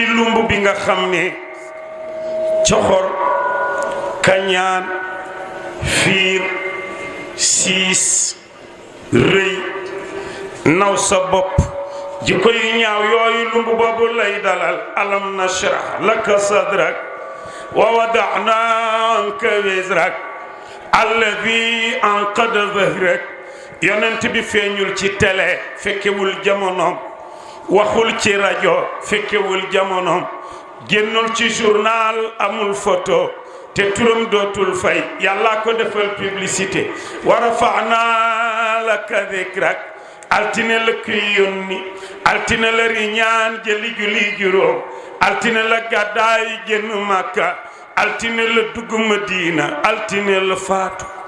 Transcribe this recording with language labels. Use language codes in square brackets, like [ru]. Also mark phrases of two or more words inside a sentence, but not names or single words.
[wo] lumb bi nga xam ne coxor kañaan fiir siis rëy naw sa bopp jikko yu ñaaw yooyu lumb boobu lay [ar] دلل ألم نشرح لك صدرك ووضعنا عنك وزرك الذي أنقض ظهرك [wo] yonent bi feeñul ci télé fekkewul jamonoom waxul ci rajo fekkewul jamonoom génnul ci journal amul photo te turam dootul fay yàlla ko defal publicité [ar] ورفعنا لك ذكرك [wo] altine la kuy yónni altine la riñaan jëli julli juróom altine la gàddaay génn Makka altine la dugg Madina altine la faatu